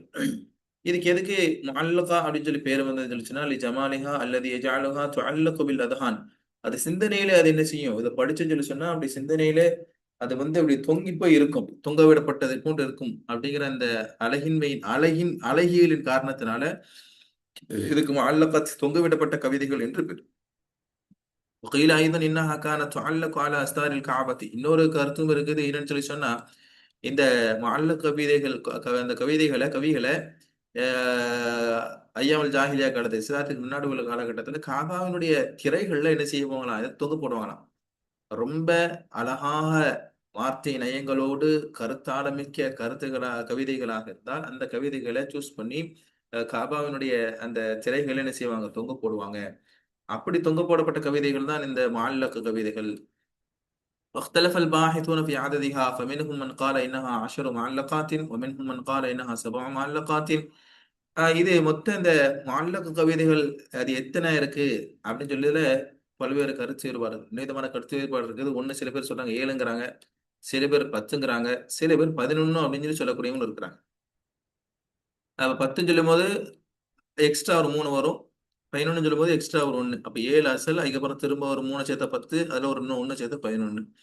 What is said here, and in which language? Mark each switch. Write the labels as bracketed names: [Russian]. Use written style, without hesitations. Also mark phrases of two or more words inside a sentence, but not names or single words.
[Tamil] இதுக்கு எதுக்கு முஅல்லகா அப்படின்னு சொல்லி பேர் வந்து சொல்லிச்சுன்னா, [Arabic] لجمالها [Tamil] அல்லது [Arabic] يجعلها تعلق بالأذهان. [Tamil] அது சிந்தனையில அது என்ன செய்யும், இதை படிச்சுன்னு சொல்லி சொன்னா அப்படி சிந்தனையில அது வந்து அப்படி தொங்கி போய் இருக்கும், தொங்க விடப்பட்டதை போன்று இருக்கும் அப்படிங்கிற அந்த அழகியலின் காரணத்தினால இதுக்கு முஅல்லகத், தொங்க விடப்பட்ட கவிதைகள் என்று பேர். [Arabic] وقيل ايضا انها كانت تعلق على استار الكعبة. [Tamil] இன்னொரு கருத்தும் இருக்குது. என்னன்னு சொல்லி சொன்னா, இந்த முஅல்லக் கவிதைகள், அந்த கவிகளை [Arabic] أيام الجاهلية [Tamil] காலத்து, இஸ்லாத்துக்கு முன்னாடி உள்ள காலகட்டத்தில் காபாவினுடைய திரைகள்ல என்ன செய்ய போகலாம், இதை தொங்க போடுவாங்களாம். ரொம்ப அழகாக வார்த்தை நயங்களோடு கருத்தாளமிக்க கவிதைகளாக இருந்தால் அந்த கவிதைகளை சூஸ் பண்ணி காபாவினுடைய அந்த திரைகளை என்ன செய்வாங்க, தொங்க போடுவாங்க. அப்படி தொங்க போடப்பட்ட கவிதைகள் தான் இந்த முஅல்லக் கவிதைகள். [Arabic] واختلف الباحثون في عددها فمنهم من قال إنها 10 معلقات ومنهم من قال إنها 7 معلقات. [Tamil] இது மொத்த இந்த முஅல்லக் கவிதைகள் அது எத்தனை இருக்கு அப்படின்னு சொல்லல பல்வேறு கருத்து வேறுபாடு, விதமான கருத்து வேறுபாடு இருக்குது. ஒண்ணு, சில பேர் சொல்றாங்க 7ங்கிறாங்க, சில பேர் 10ங்கிறாங்க, சில பேர் 11 அப்படின்னு சொல்லி சொல்லக்கூடியவங்க இருக்கிறாங்க. 10 சொல்லும் போது எக்ஸ்ட்ரா ஒரு 3 வரும், 11 சொல்லும் போது எக்ஸ்ட்ரா ஒரு 1, அப்ப 7 அசல், அதுக்கப்புறம் திரும்ப ஒரு 3 சேர்த்தா 10, அதுல ஒரு இன்னும் 1 சேர்த்தா 11.